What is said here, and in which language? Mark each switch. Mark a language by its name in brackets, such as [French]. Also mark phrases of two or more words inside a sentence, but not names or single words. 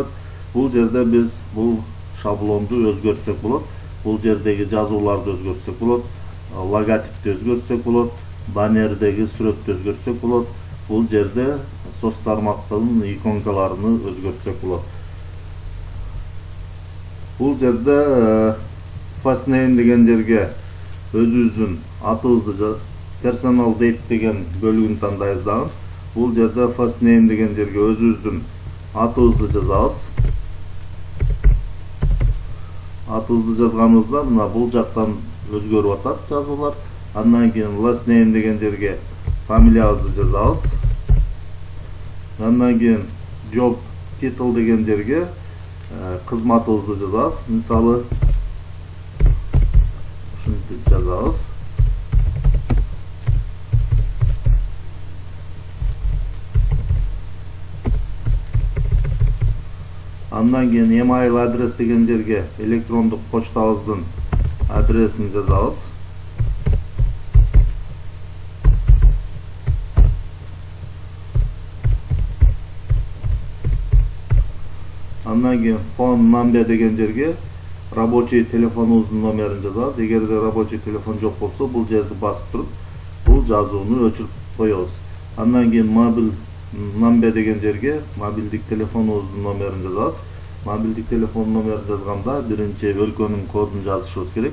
[Kyrgyz] Бул жерде биз бул шаблонду өзгөртсөк болот. Бул жердеги жазууларды өзгөртсөк болот, логотипти өзгөртсөк болот, баннердеги сүрөттү өзгөртсөк болот. Бул жерде сос тармактын иконкаларын өзгөртсөк болот. Бул жерде [English] first name [Kyrgyz] деген жерге өзүбүздүн атыбызды [English] personal date [Kyrgyz] деген бөлүгүн тандайбыз дагы. Бул жерде [English] first name [Kyrgyz] деген жерге өзүбүздүн атыбызды жазабыз. Атыбызды жазганыбызда мына бул жактан өзгөрүп атат жазуулар. Андан кийин [English] last name [Kyrgyz] деген жерге фамилиябызды жазабыз. Андан кийин [English] job title [Kyrgyz] деген жерге кызматыбызды жазабыз. Мисалы ушинтип жазабыз. Андан кийин email адрес деген жерге электрондук почтабыздын адресин жазабыз. Андан кийин [English] phone number [Kyrgyz] деген жерге рабочий телефонубуздун номерин жазабыз. Эгерде [Russian] рабочий телефон [Kyrgyz] жок болсо, бул жерди басып туруп, бул жазууну өчүрүп коебуз. Андан кийин мобил number деген жерге мобилдик телефонубуздун номерин жазабыз. Мобилдик телефон номерин жазганда биринчи өлкөнүн кодун жазышыбыз керек.